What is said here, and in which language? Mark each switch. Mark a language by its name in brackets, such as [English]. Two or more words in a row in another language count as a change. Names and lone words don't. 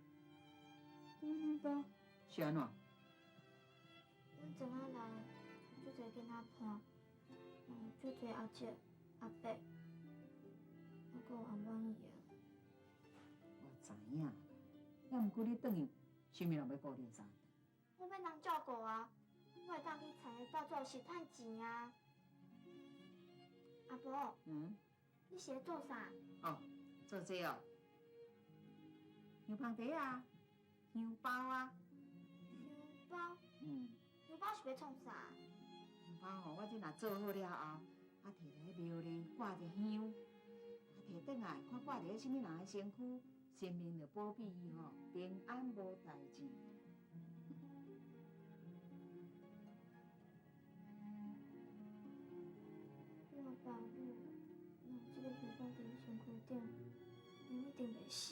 [Min Nan Chinese] 到是安怎？阮昨仔来，足侪囡仔伴，足侪阿姐、阿伯，还佫有阿满姨啊。我知影啦，要毋过你转去，啥物人要顾你啥？我要人照顾啊，我会当去田里到做时趁钱啊。阿婆，嗯，你是咧做啥？哦，做这哦，香芳茶啊，香包啊，香包，嗯，香包是要创啥？香包吼，我这若做好了后，啊，摕来庙里挂着香，啊，摕转来看挂伫咧什么人的身躯，神明就保庇伊吼平安无代志。我爸母，若有这个香包伫伊身躯顶，伊一定袂死。